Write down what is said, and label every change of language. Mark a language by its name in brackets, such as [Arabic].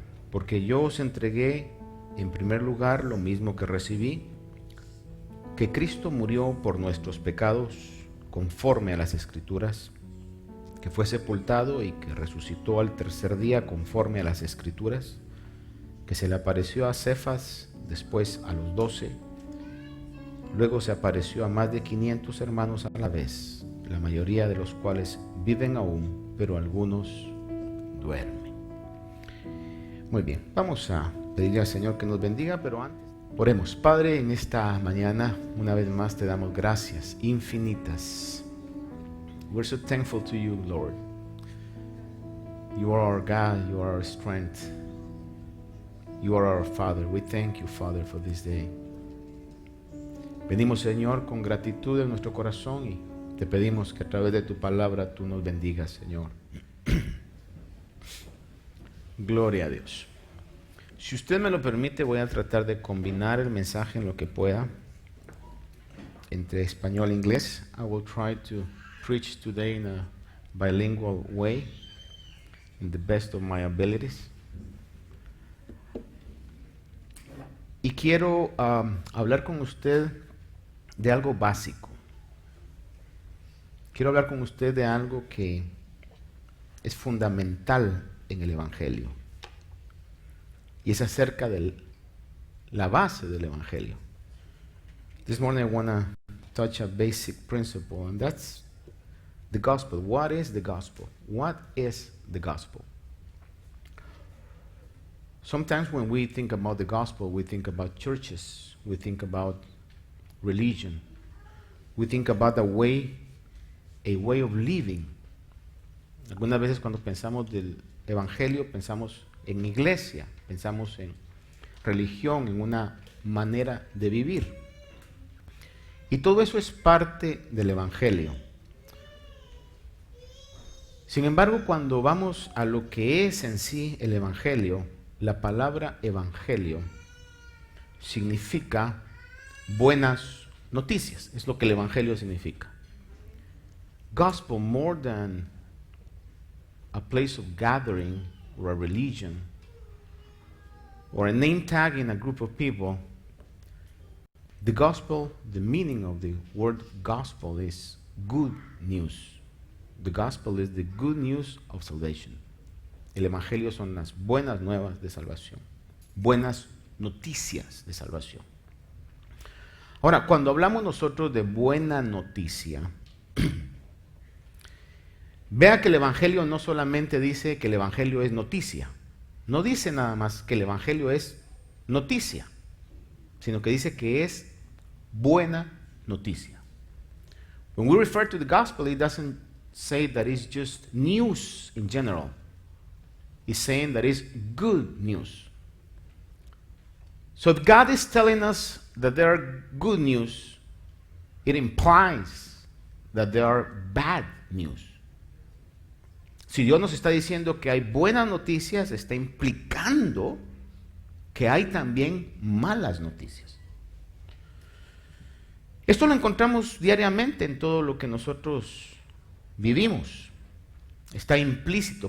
[Spanish] Porque yo os entregué en primer lugar lo mismo que recibí, que Cristo murió por nuestros pecados conforme a las Escrituras, que fue sepultado y que resucitó al tercer día conforme a las Escrituras, que se le apareció a Cefas, después a los 12, luego se apareció a más de 500 hermanos a la vez, la mayoría de los cuales viven aún, pero algunos duermen. Muy bien, vamos a pedirle al Señor que nos bendiga, pero antes oremos. Padre, en esta mañana una vez más te damos gracias infinitas. [English] We're so thankful to you, Lord. You are our God, you are our strength, you are our Father. We thank you, Father, for this day. [Spanish] Venimos, Señor, con gratitud en nuestro corazón y te pedimos que a través de tu palabra tú nos bendigas, Señor. Gloria a Dios. Si usted me lo permite, voy a tratar de combinar el mensaje en lo que pueda entre español e inglés. [English] I will try to preach today in a bilingual way, in the best of my abilities. [Spanish] Y quiero hablar con usted de algo básico. Quiero hablar con usted de algo que es fundamental en el Evangelio. Y es acerca de la base del Evangelio. [English] This morning I want to touch a basic principle, and that's the gospel. What is the gospel? What is the gospel? Sometimes when we think about the gospel, we think about churches, we think about religion, we think about a way of living. [Spanish] Algunas veces cuando pensamos del evangelio pensamos en iglesia, pensamos en religión, en una manera de vivir. Y todo eso es parte del evangelio. Sin embargo, cuando vamos a lo que es en sí el evangelio, la palabra evangelio significa buenas noticias, es lo que el evangelio significa. [English] Gospel, more than a place of gathering or a religion or a name tag in a group of people, the gospel, the meaning of the word gospel is good news. The gospel is the good news of salvation. [Spanish] El evangelio son las buenas nuevas de salvación, buenas noticias de salvación. Ahora, cuando hablamos nosotros de buena noticia, vea que el evangelio no solamente dice que el evangelio es noticia, no dice nada más que el evangelio es noticia, sino que dice que es buena noticia. [English] When we refer to the gospel, it doesn't say that it's just news in general. It's saying that it's good news. So if God is telling us that there are good news, it implies that there are bad news. [Spanish] Si Dios nos está diciendo que hay buenas noticias, está implicando que hay también malas noticias. Esto lo encontramos diariamente en todo lo que nosotros vivimos. Está implícito.